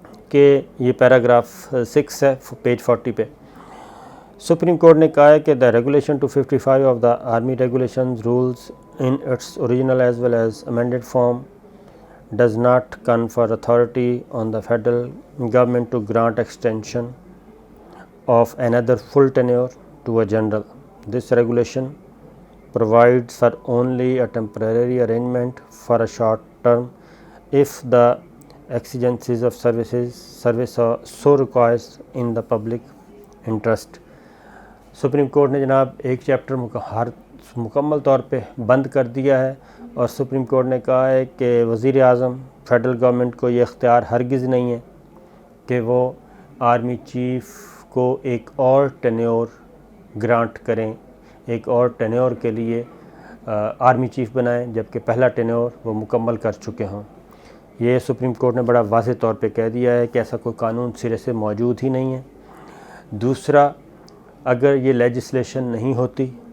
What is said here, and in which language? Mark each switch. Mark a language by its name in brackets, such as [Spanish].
[Urdu] کہ یہ پیراگراف 6 ہے پیج 40 پہ۔ سپریم کورٹ نے کہا ہے کہ [English] The regulation 255 of the army regulations rules in its original as well as amended form does not confer authority on the federal government to grant extension of another full tenure to a general. This regulation provides for only a temporary arrangement for a short term if the exigencies of service so requires in the public interest. [Urdu] Supreme court نے جناب ایک chapter مکمل طور پہ بند کر دیا ہے، اور سپریم کورٹ نے کہا ہے کہ وزیر اعظم فیڈرل گورنمنٹ کو یہ اختیار ہرگز نہیں ہے کہ وہ آرمی چیف کو ایک اور ٹینیور گرانٹ کریں، ایک اور ٹینیور کے لیے آرمی چیف بنائیں، جبکہ پہلا ٹینیور وہ مکمل کر چکے ہوں۔ یہ سپریم کورٹ نے بڑا واضح طور پہ کہہ دیا ہے کہ ایسا کوئی قانون سرے سے موجود ہی نہیں ہے۔ دوسرا، اگر یہ لیجسلیشن نہیں ہوتی،